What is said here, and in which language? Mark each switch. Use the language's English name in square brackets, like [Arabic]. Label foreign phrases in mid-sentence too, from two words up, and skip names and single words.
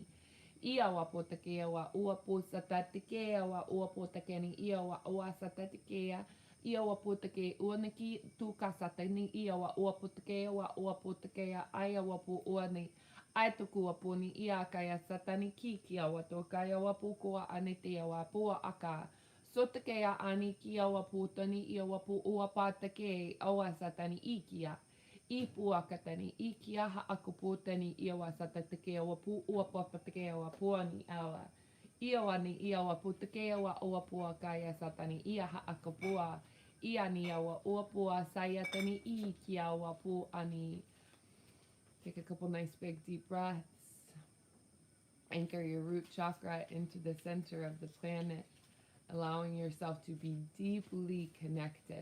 [English] Ia wa potakea wa uapusatatakea wa uaputakeni ia wa uasatatakea. Ia wa potake uaniki tukasatani ia wa uaputakea wa uaputakea aya wa pu uani. Aituku wa puni ia kaya satani kikia wa tokaya wa pukua anetea wa pua aka. Sotakea ani kia waputani ia wapu uapatake awasatani ikia. Ipuakatani ikia haakuputani ia wasatatake wapu uapapatake wapuani awa. Iawani ia waputake wa uapuakaya satani ia haakupua. Iani awa uapua sayatani ikia wapu ani. Take a couple nice big deep breaths. Anchor your root chakra into the center of the planet, allowing yourself to be deeply connected,